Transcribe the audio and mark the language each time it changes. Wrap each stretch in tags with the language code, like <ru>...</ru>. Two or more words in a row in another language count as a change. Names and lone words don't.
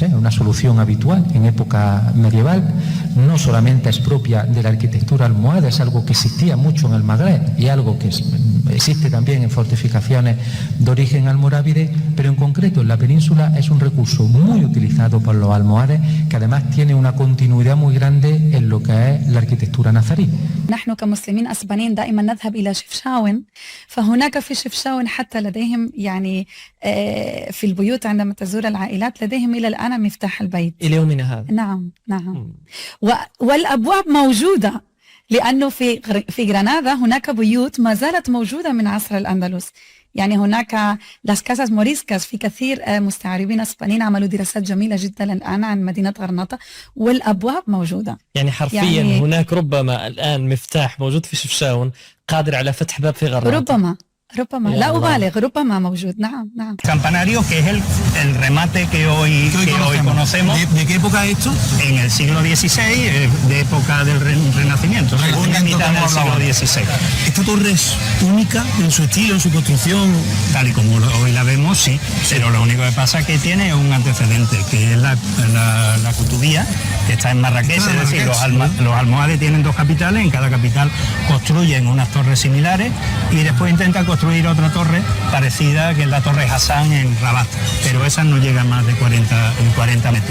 <es>Una solución habitual en época medieval, no solamente es propia de la arquitectura almohade, es algo que existía mucho en el Magreb y algo que existe también en fortificaciones de origen almorávide, pero en concreto en la península es un recurso muy utilizado por los almohades que además tiene una continuidad muy grande en lo que es la arquitectura nazarí.</es> <ar>نحن كمسلمين أسبانيين دائما نذهب إلى شفشاون، فهناك في شفشاون حتى لديهم يعني في البيوت عندما تزور العائلات لديهم إلى الآن مفتاح البيت إلى يومنا هذا. نعم نعم. والأبواب موجودة لأنه في غرناطة هناك بيوت ما زالت موجودة من عصر الأندلس. يعني هناك</ar> <es>las casas moriscas</es> <ar>في كثير مستعربين اسبانيين عملوا دراسات جميلة جدا الآن عن مدينة غرناطة والأبواب موجودة. يعني حرفيا هناك ربما الآن مفتاح موجود في شفشاون قادر على فتح باب في غرناطة. ربما لا أبالغ ربما موجود. نعم نعم.</ar> <es>Campanario, que es el remate que hoy conocemos. ¿De qué época es esto? En el siglo XVI, de época del Renacimiento, segunda mitad del siglo XVI. Esta torre es única en su estilo, en su construcción. Tal y como hoy la vemos, sí, pero lo único que pasa es que tiene un antecedente, que es la Cutubía, que está en Marrakech, es decir, los almohades tienen dos capitales, en cada capital construyen unas torres similares y después intentan construir otra torre parecida, que es la torre Hassan en Rabat, pero esas no llegan más de 40 metros.</es>